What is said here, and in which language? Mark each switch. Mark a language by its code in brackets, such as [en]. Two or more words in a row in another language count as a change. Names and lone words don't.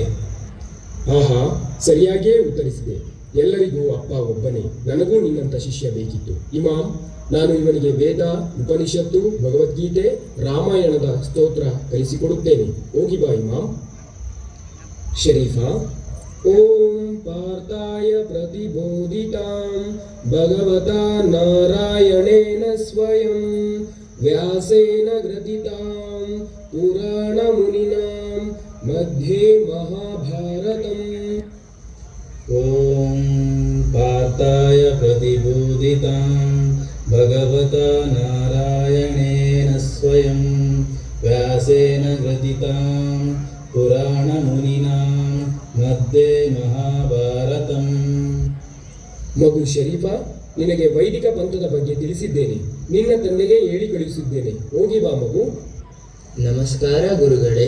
[kn] ಆಹಾ, ಸರಿಯಾಗಿಯೇ ಉತ್ತರಿಸಿದೆ. ಎಲ್ಲರಿಗೂ ಅಪ್ಪ ಒಬ್ಬನೇ. ನನಗೂ ನಿನ್ನಂಥ ಶಿಷ್ಯ ಬೇಕಿತ್ತು. ಇಮಾಮ್, ನಾನು ಇವನಿಗೆ ವೇದ, ಉಪನಿಷತ್ತು, ಭಗವದ್ಗೀತೆ, ರಾಮಾಯಣದ ಸ್ತೋತ್ರ ಕಲಿಸಿಕೊಡುತ್ತೇನೆ. ಹೋಗಿ ಬಾ ಇಮಾಮ್. ಶರೀಫ, [sa] ಓಂ ಪಾರ್ಥಾಯ ಪ್ರತಿಬೋಧಿತಾಂ ಭಗವತಾ ನಾರಾಯಣೇನ ಸ್ವಯಂ ವ್ಯಾಸೇನ ಗ್ರಥಿತಾಂ ಪುರಾಣ ಮುನಿನಾಂ ಮಧ್ಯೆ ಮಹಾಭಾರತಂ. ಓಂ ಪಾರ್ಥಾಯ ಪ್ರತಿಬೋಧಿತಾಂ ಭಗವತಾ ನಾರಾಯಣೇನ ಸ್ವಯಂ ವ್ಯಾಸೇನ ಗ್ರಥಿತಾಂ ಪುರಾಣ ಮುನಿನಾಂ ಮಧ್ಯೆ ಮಹಾಭಾರತಂ. [kn] ಮಗು ಶರೀಫ, ನಿನಗೆ ವೈದಿಕ ಪಂಥದ ಬಗ್ಗೆ ತಿಳಿಸಿದ್ದೇನೆ. ನಿನ್ನ ತಂದೆಗೆ ಹೇಳಿ ಕಳುಹಿಸಿದ್ದೇನೆ. ಹೋಗಿ ಬಾ ಮಗು. ನಮಸ್ಕಾರ ಗುರುಗಳೇ.